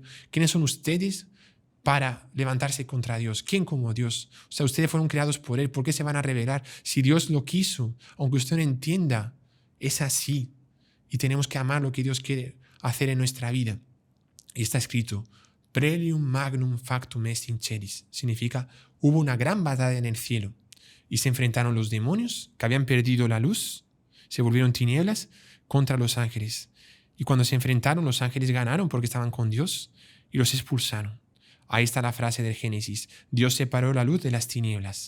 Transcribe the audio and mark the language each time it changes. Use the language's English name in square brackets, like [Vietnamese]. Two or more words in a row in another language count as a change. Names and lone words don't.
[Spanish] ¿Quiénes son ustedes para levantarse contra Dios? ¿Quién como Dios? O sea, ustedes fueron creados por Él. ¿Por qué se van a rebelar? Si Dios lo quiso, aunque usted no entienda, es así. Y tenemos que amar lo que Dios quiere hacer en nuestra vida. Y está escrito, [Latin] Prelium magnum factum est in celis. [Spanish] Significa, hubo una gran batalla en el cielo. Y se enfrentaron los demonios, que habían perdido la luz, se volvieron tinieblas, contra los ángeles. Y cuando se enfrentaron, los ángeles ganaron porque estaban con Dios y los expulsaron. Ahí está la frase del Génesis. Dios separó la luz de las tinieblas.